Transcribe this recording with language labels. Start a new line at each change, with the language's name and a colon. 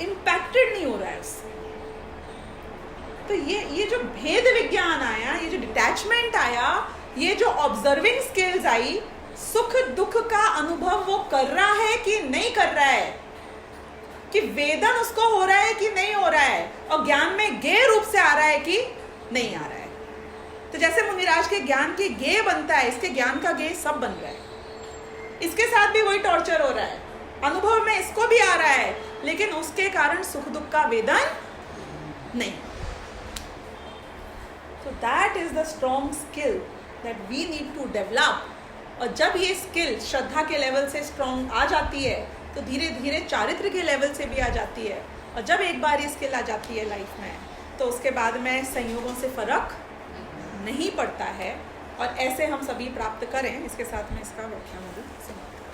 Hindi: Impacted नहीं हो रहा है उससे। तो ये जो भेद विज्ञान आया, ये जो डिटैचमेंट आया, ये जो ऑब्जर्विंग स्किल्स आई, सुख दुख का अनुभव वो कर रहा है कि नहीं कर रहा है, कि वेदन उसको हो रहा है कि नहीं हो रहा है, और ज्ञान में गे रूप से आ रहा है कि नहीं आ रहा है। तो जैसे मुनिराज के ज्ञान की गे बनता है, इसके ज्ञान का गे सब बन रहा है। इसके साथ भी वही टॉर्चर हो रहा है, अनुभव में इसको भी आ रहा है, लेकिन उसके कारण सुख दुख का वेदन नहीं।
English: So that is the strong skill that we need to develop.
Hindi: और जब ये स्किल श्रद्धा के लेवल से स्ट्रॉन्ग आ जाती है, तो धीरे धीरे चारित्र के लेवल से भी आ जाती है। और जब एक बार ये स्किल आ जाती है लाइफ में, तो उसके बाद में संयोगों से फर्क नहीं पड़ता है। और ऐसे हम सभी प्राप्त करें। इसके साथ में इसका व्याख्यान समाप्त।